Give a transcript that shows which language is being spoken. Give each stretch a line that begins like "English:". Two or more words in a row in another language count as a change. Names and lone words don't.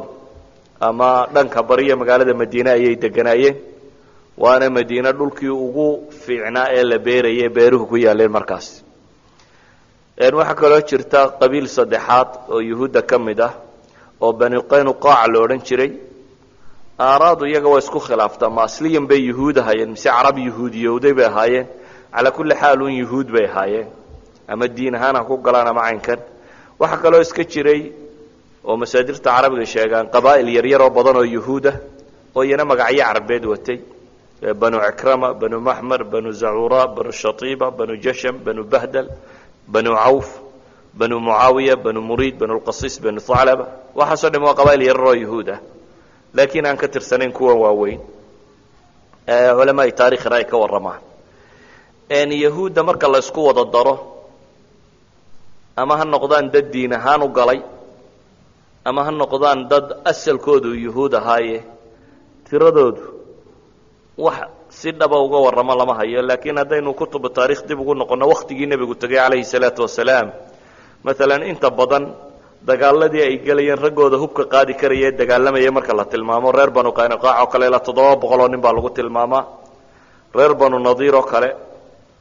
Somali: ama dhanka bariya magaalada madiine ayay deganaayeen waana madiine dhulkii ugu fiicnaa ee la beerayay beeruhu ku yaaleen markaas waxaa kaloo jirta qabiil saddexaad oo yuhuudda ka mid ah oo bani qaynuqaac la odhan jiray aaraadu iyaga waa isku khilaaftaa ma asliyan bay yuhuud ahaayeen mise carab yuhuudiyowday bay ahaayeen
Arabic: على كل حال
Somali: un yuhuud bay ahaayeen ama diin ahaan ha ku galaan ama caynkan waxaa kaloo iska jiray oo masaadirta carabiga sheegaan qabaa'il yaryar oo badan oo yuhuudah oo iyana magacyo carbeed watay banu cikrama banu maxmer banu zacuura banu shatiiba banu jasham banu bahdal banu cawf banu mucaawiya banu muriid banu lqasiis banu thaclaba waxaasoo dham waa qabaa'il yaryar oo yuhuud ah laakiin aan ka tirsanayn kuwan waaweyn culamaai taarikhina ay ka warramaan yahuudda marka la isku wada daro ama ha noqdaan dad diin ahaan u galay ama ha noqdaan dad asalkoodu yuhuud ahaaye tiradoodu wax si dhaba uga warramo lama hayo laakiin haddaynu kutubu taarikh dib ugu noqonno wakhtigii nebigu tegay
Arabic: عليه الصلاة والسلام
Somali: maalan inta badan dagaaladii ay gelayeen raggooda hubka qaadi karaya dagaalamaya marka la tilmaamo reer banu qaynuqaac oo kale ilaa 700 oo nin baa lagu tilmaamaa reer banu nadiir oo kale